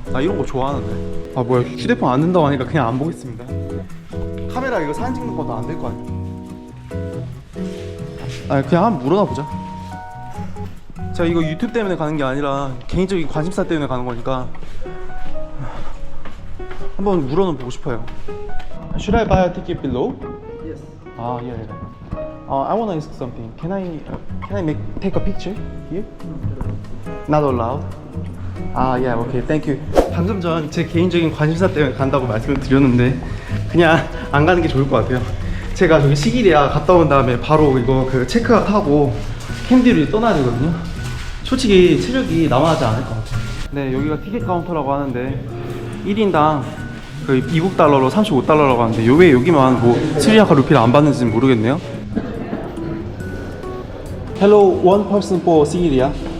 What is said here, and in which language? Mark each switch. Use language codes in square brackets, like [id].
[ko] 나 이런 거 좋아하는데. 아, 뭐야, 휴대폰 안 된다고 하니까 그냥 안 보겠습니다. 카메라 이거 사진 찍는 것도 안 될 거 아니야. 아, 그냥 한번 물어나 보자. 제가 이거 유튜브 때문에 가는 게 아니라 개인적인 관심사 때문에 가는 거니까 한번 물어는 보고 싶어요. [en] Should I buy a ticket below? Yes. 아, yeah. I wanna ask something. Can I take a picture here? Not allowed. [ko] 아, 예, 오케이, 땡큐. 방금 전 제 개인적인 관심사 때문에 간다고 말씀을 드렸는데 그냥 안 가는 게 좋을 것 같아요. 제가 저기 시기리아 갔다 온 다음에 바로 이거 체크아웃 하고 캔디를 떠나야 되거든요. 솔직히 체력이 남아나지 않을 것 같아요. 네, 여기가 티켓 카운터라고 하는데 1인당 미국 달러로 35달러라고 하는데 왜 여기만 뭐 스리랑카 루피를 안 받는지는 모르겠네요. [en] Hello, one person for 시기리아.